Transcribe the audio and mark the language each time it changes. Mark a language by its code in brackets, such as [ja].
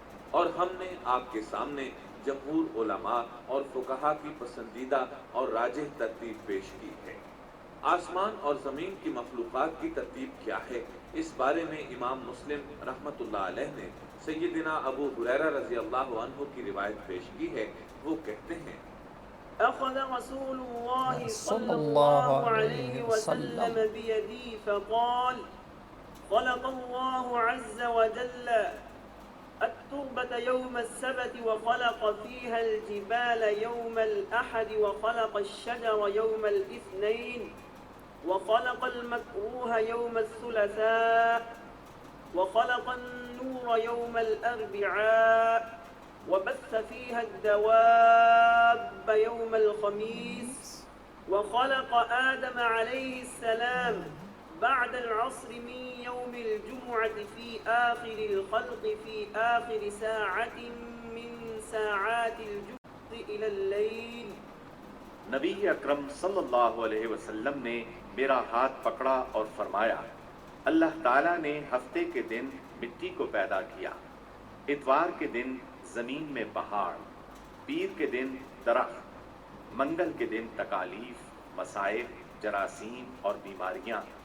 [ur] اور ہم نے آپ کے سامنے جمہور علماء اور فقہا کی پسندیدہ اور راجح ترتیب پیش کی ہے۔ آسمان اور زمین کی مخلوقات کی ترتیب کیا ہے، اس بارے میں امام مسلم رحمۃ اللہ علیہ نے سیدنا ابو ہریرہ رضی اللہ عنہ کی روایت پیش کی ہے۔ وہ کہتے ہیں [ar] أخذ رسول الله صلى الله عليه وسلم بيدي فقال خلق الله عز وجل التربة يوم السبت وخلق فيها الجبال يوم الأحد وخلق الشجر يوم الاثنين وخلق المكروه يوم الثلاثاء وخلق النور يوم الأربعاء وبث فيها الدواب يوم الخميس وخلق آدم عليه السلام بعد العصر من يوم الجمعة في آخر الخلق في آخر ساعة من ساعات الجمعة إلى الليل. [ur] نبی اکرم صلی اللہ علیہ وسلم نے میرا ہاتھ پکڑا اور فرمایا، اللہ تعالیٰ نے ہفتے کے دن مٹی کو پیدا کیا، اتوار کے دن زمین میں پہاڑ، پیر کے دن درخت، منگل کے دن تکالیف، مصائب، جراثیم اور بیماریاں،